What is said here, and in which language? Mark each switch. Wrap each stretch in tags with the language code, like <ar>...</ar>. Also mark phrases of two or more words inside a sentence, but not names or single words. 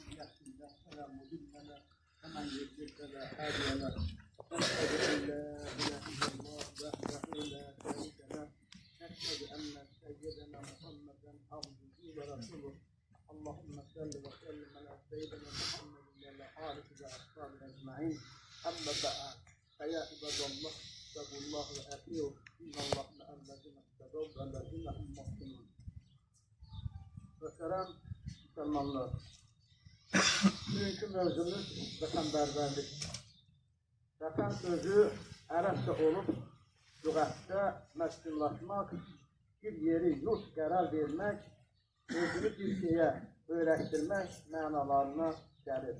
<ar>يهده الله فلا مضل له ومن يضلل فلا هادي له نشهد ان لا اله الا الله وحده لا شريك له نشهد ان سيدنا محمدا عبده ورسوله اللهم صل وسلم على سيدنا محمد وعلى اله واصحابه اجمعين اما بعد فيا عباد الله اتقوا الله واطيعوه ان الله مع الذين اتقوا والذين هم محسنون.</ar> <az>Muhterem Müslümanlar, bugünkü mövzumuz vətənpərvərlik. Vətən sözü ərəbcə olub, lüğətdə məskunlaşmaq, bir yeri yurt qərar vermək, özünü bir şeyə öyrəşdirmək mənalarına gəlir.</az>